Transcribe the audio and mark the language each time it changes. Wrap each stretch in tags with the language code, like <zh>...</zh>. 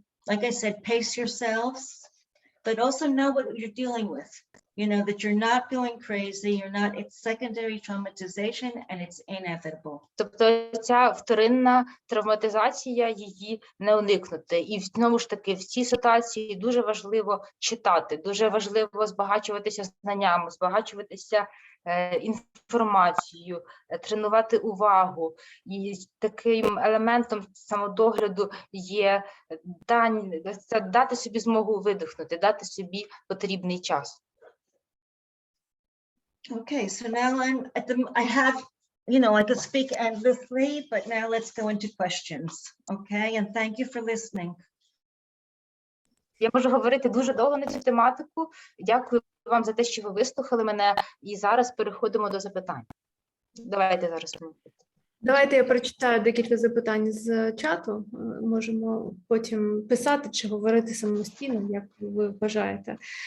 <en>Like I said, pace yourselves, but also know what you're dealing with. You know, that you're not going crazy, it's secondary traumatization and it's inevitable.</en> <uk>Тобто ця вторинна травматизація, її не уникнути. І знову ж таки, в цій ситуації дуже важливо читати, дуже важливо збагачуватися знаннями, збагачуватися інформацією, тренувати увагу. І таким елементом самодогляду є дати собі змогу видихнути, дати собі потрібний час.</uk> <en>Okay, so now I have, you know, I could speak endlessly, but now let's go into questions, okay? And thank you for listening.</en> <uk>Я можу говорити дуже довго на цю тематику. Дякую вам за те, що ви вислухали мене. І зараз переходимо до запитань. Давайте зараз. Давайте я прочитаю декілька запитань з чату. Можемо потім писати чи говорити самостійно, як ви вважаєте.</uk>